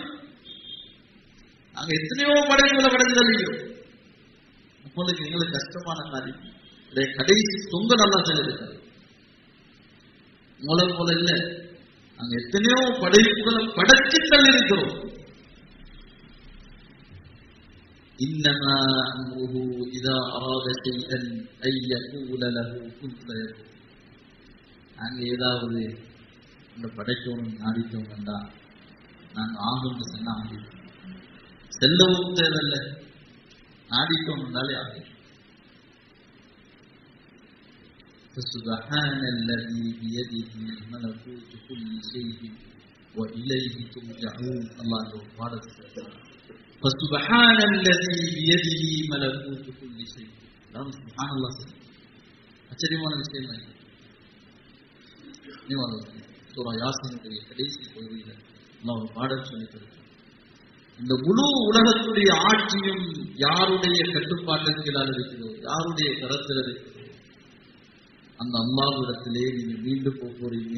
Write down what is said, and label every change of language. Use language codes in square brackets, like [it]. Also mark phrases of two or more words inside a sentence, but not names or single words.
[ta] நாங்க எத்தனையோ படைப்புகளை படைச்சு தள்ளிக்கிறோம். உங்களுக்கு எங்களுக்கு கஷ்டமான காரியம். கடைசி தொங்கல் நல்லா சொல்லியிருக்காரு. உங்களை போல இல்ல, நாங்க எத்தனையோ படைப்புகளை படைச்சு தள்ளியிருக்கிறோம். [ar] إنما أمره إذا أراد شيئا أن يقول له كن فيكون. [ta] நாங்கள் ஏதாவது இந்த படைக்கணும் நாடித்தோம் வேண்டா, நாங்கள் ஆகும்னு சொன்னா ஆகிடும். செல்லவும் தேவையில்லை, நாடித்தோம் என்றாலே ஆகிடும். [ar] فسبحان الذي بيده ملكوت كل شيء وإليه ترجعون. الله أكبر. فسبحان الذي بيده ملكوت كل شيء. سبحان الله. [ta] ஆச்சரியமான விஷயம் தான். சூரா யாசீனுடைய கடைசி பகுதியில் அல்லாஹ் ஒரு பாடம் சொல்லியிருக்கிறார். இந்த முழு உலகத்துடைய ஆட்சியும் யாருடைய கட்டுப்பாட்டின் கீழால் இருக்கிறதோ, யாருடைய கரத்தில் இருக்கிறதோ, அந்த அல்லாஹ்விடத்திலே நீங்க மீண்டும் போறீங்க.